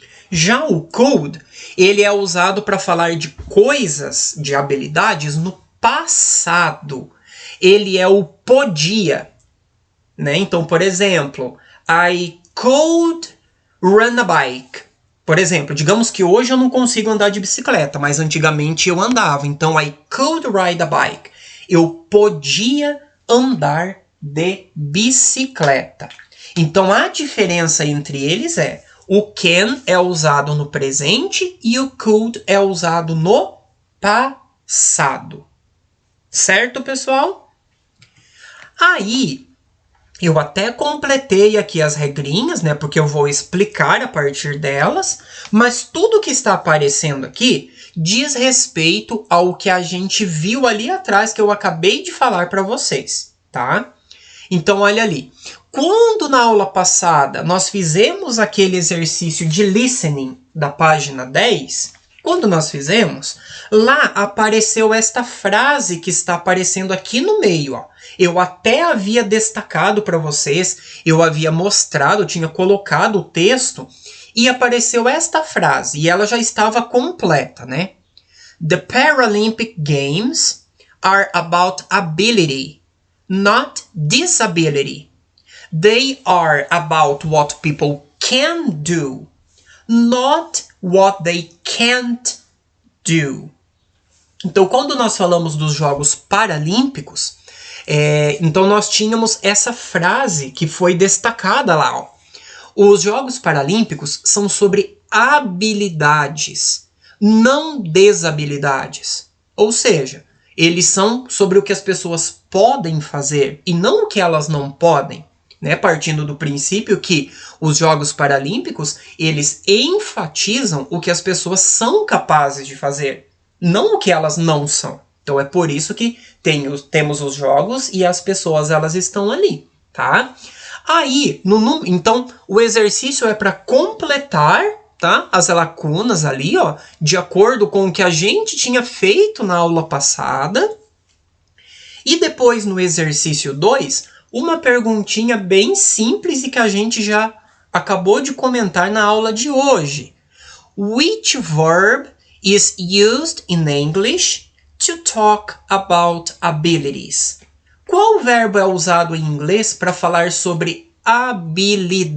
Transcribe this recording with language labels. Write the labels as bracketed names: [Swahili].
[Portuguese] Já o could, ele é usado para falar de coisas, de habilidades no passado. Ele é o podia, né? Então, por exemplo, [English] I could run a bike. [Portuguese] Por exemplo, digamos que hoje eu não consigo andar de bicicleta, mas antigamente eu andava. Então, [English] I could ride a bike. [Portuguese] Eu podia andar de bicicleta. Então, a diferença entre eles é o can é usado no presente e o could é usado no passado. Certo, pessoal? Aí, eu até completei aqui as regrinhas, né? Porque eu vou explicar a partir delas. Mas tudo que está aparecendo aqui diz respeito ao que a gente viu ali atrás, que eu acabei de falar para vocês, tá? Então, olha ali. Quando na aula passada nós fizemos aquele exercício de listening, da página 10, quando nós fizemos, lá apareceu esta frase que está aparecendo aqui no meio, ó. Eu até havia destacado para vocês, eu havia mostrado, eu tinha colocado o texto e apareceu esta frase, e ela já estava completa, né? [English] The Paralympic Games are about ability, not disability. They are about what people can do, not what they can't do. [Portuguese] Então, quando nós falamos dos Jogos Paralímpicos, então nós tínhamos essa frase que foi destacada lá, ó. Os Jogos Paralímpicos são sobre habilidades, não desabilidades. Ou seja, eles são sobre o que as pessoas podem fazer e não o que elas não podem, né? Partindo do princípio que os Jogos Paralímpicos, eles enfatizam o que as pessoas são capazes de fazer, não o que elas não são. Então é por isso que temos os jogos e as pessoas, elas estão ali, tá? Aí, então, o exercício é para completar, tá, as lacunas ali, ó, de acordo com o que a gente tinha feito na aula passada. E depois, no exercício 2, uma perguntinha bem simples e que a gente já acabou de comentar na aula de hoje. [English] Which verb is used in English to talk about abilities? [Portuguese] Qual verbo é usado em inglês para falar sobre habilidades?